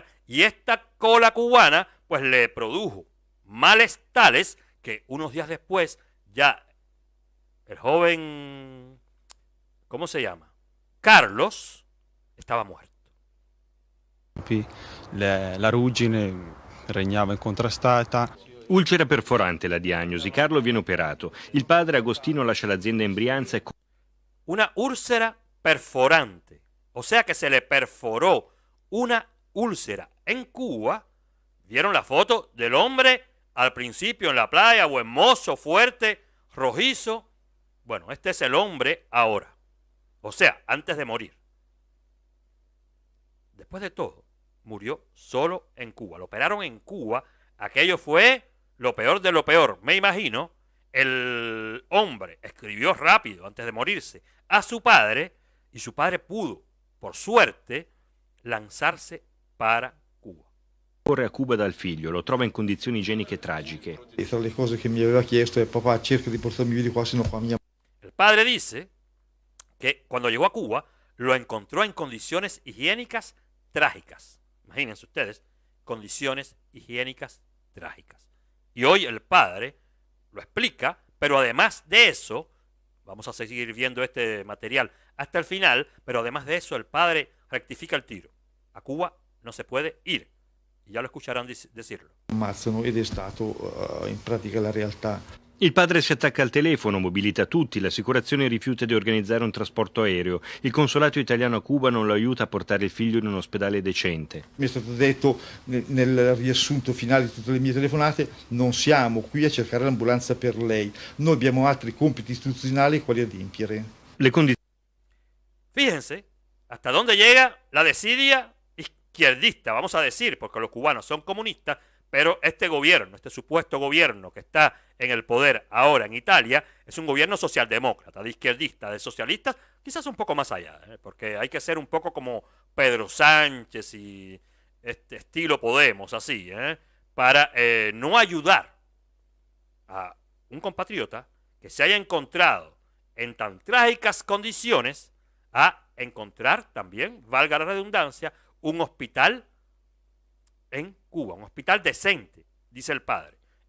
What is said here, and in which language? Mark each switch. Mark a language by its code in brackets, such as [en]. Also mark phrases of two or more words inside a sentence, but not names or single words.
[es] Y esta cola cubana pues le produjo males tales que unos días después ya el joven, ¿cómo se llama? Carlos estaba muerto. [it] La ruggine regnava incontrastata. Ulcera perforante la diagnosi, Carlo viene operato. Il padre Agostino lascia l'azienda in Brianza e... [es] Una úlcera perforante, o sea que se le perforó una úlcera en Cuba. ¿Vieron la foto del hombre al principio en la playa, buen mozo, fuerte, rojizo? Bueno, este es el hombre ahora, o sea, antes de morir. Después de todo, murió solo en Cuba. Lo operaron en Cuba. Aquello fue lo peor de lo peor. Me imagino, el hombre escribió rápido antes de morirse a su padre y su padre pudo, por suerte, lanzarse para Cuba. [it] Corre a Cuba dal figlio, lo trova in condizioni igieniche tragiche. E tra le cose che mi aveva chiesto è papà, cerca di portarmi via di qua, se no qua mia. [es] El padre dice que cuando llegó a Cuba lo encontró en condiciones higiénicas trágicas. Imagínense ustedes, condiciones higiénicas trágicas. Y hoy el padre lo explica, pero además de eso, vamos a seguir viendo este material hasta el final, pero además de eso el padre rectifica el tiro. A Cuba no se puede ir. Y ya lo escucharán decirlo. [it] Ammazzano ed è stato in pratica la realtà. Il padre si attacca al telefono, mobilita tutti, l'assicurazione rifiuta di organizzare un trasporto aereo, il consolato italiano a Cuba non lo aiuta a portare il figlio in un ospedale decente. Mi è stato detto nel riassunto finale di tutte le mie telefonate: non siamo qui a cercare l'ambulanza per lei, noi abbiamo altri compiti istituzionali quali adempiere. [es] Fíjense hasta dónde llega la desidia izquierdista, vamos a decir, porque los cubanos son comunistas, pero este gobierno, este supuesto gobierno que está en el poder ahora en Italia, es un gobierno socialdemócrata, de izquierdistas, de socialistas, quizás un poco más allá, porque hay que ser un poco como Pedro Sánchez y este estilo Podemos, así, para no ayudar a un compatriota que se haya encontrado en tan trágicas condiciones a encontrar también, valga la redundancia, un hospital en Cuba, un hospital decente, dice el padre.